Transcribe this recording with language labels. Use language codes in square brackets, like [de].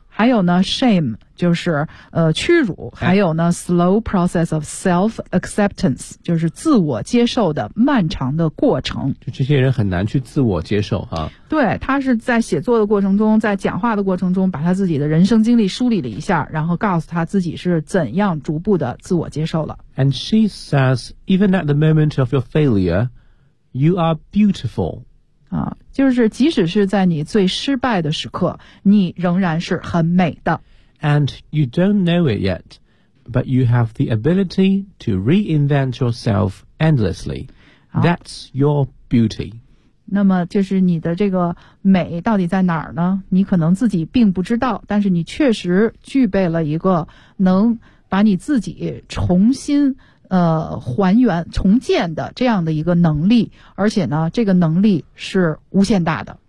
[zh] 还有呢 ，shame 就是屈辱，还有呢 ， [en] slow process of self acceptance [zh] 就是自我接受的漫长的过程。就这些人很难去自我接受啊。对，他是在写作的过程中，在讲话的过程中，把他自己的人生经历梳理了一下，然后告诉他自己是怎样逐步的自我接受了。 [en] And she says, even at the moment of your failure, you are beautiful. [zh] 啊，就是即使是在你最失败的时刻，你仍然是很美的。 [en] And you don't know it yet, but you have the ability to reinvent yourself endlessly. That's your beauty. [zh] 那么就是你的这个美到底在哪儿呢？你可能自己并不知道，但是你确实具备了一个能把你自己重新还原重建的这样的一个能力，而且呢这个能力是无限大的